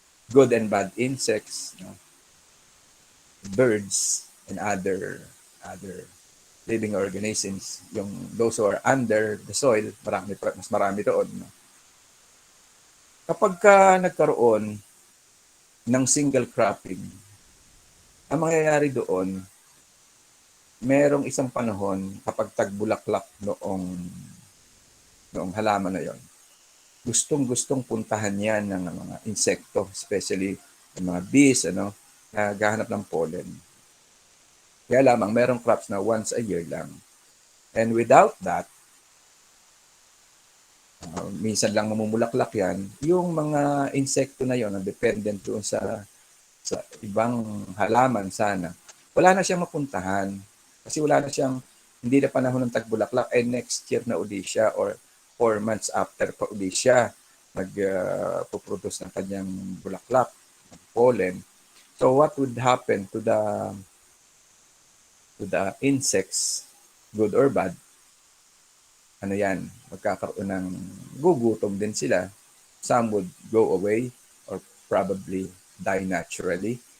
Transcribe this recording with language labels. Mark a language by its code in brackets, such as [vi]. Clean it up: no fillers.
[en] Good and bad insects, birds, and other living organisms. [tl] Yung those who are under the soil, mas marami doon. Kapag ka nagkaroon ng single cropping, ang mangyayari doon, merong isang panahon kapag tagbulaklak noong halaman na yon, gustong-gustong puntahan yan ng mga insekto, especially ng mga bees, naghahanap ng pollen. Kaya lamang, merong crops na once a year lang. [en] And without that, [tl] minsan lang mamumulaklak yan, yung mga insekto na yon na dependent doon sa ibang halaman sana, wala na siyang mapuntahan. Kasi wala na siyang, hindi na panahon ng tagbulaklak, ay next year na uli siya or 4 months after pa uli siya nagpo-produce ng kanyang bulaklak, ng pollen. [en] So what would happen to the insects, good or bad? [tl] Ano yan? Magkakaroon ng gugutom din sila. [en] Some would go away or probably die naturally.